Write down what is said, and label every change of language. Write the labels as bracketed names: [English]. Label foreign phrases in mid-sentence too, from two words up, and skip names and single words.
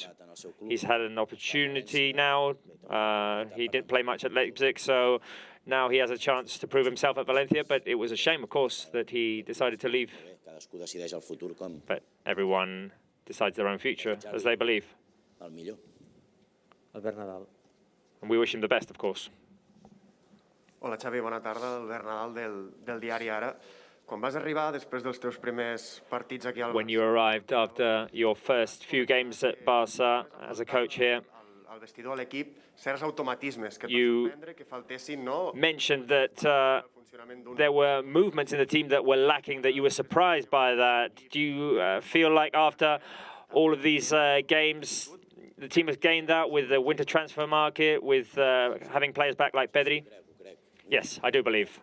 [English] He's had an opportunity now. He didn't play much at Leipzig, so now he has a chance to prove himself at Valencia. But it was a shame, of course, that he decided to leave. But everyone decides their own future as they believe. Albert Nadal. And we wish him the best, of course. [Catalan] Hola Xavi, bona tarda. Albert Nadal del diari Ara. Quan vas arribar, després dels teus primers partits aquí al Barça... [English] When you arrived after your first few games at Barça as a coach here, [Catalan] al vestidor, a l'equip, certs automatismes que et [English] you [Catalan] van sorprendre que faltessin, no? [English] mentioned that there were movements in the team that were lacking, that you were surprised by that. Do you feel like after all of these games, the team has gained that with the winter transfer market, with having players back like Pedri? Yes, I do believe.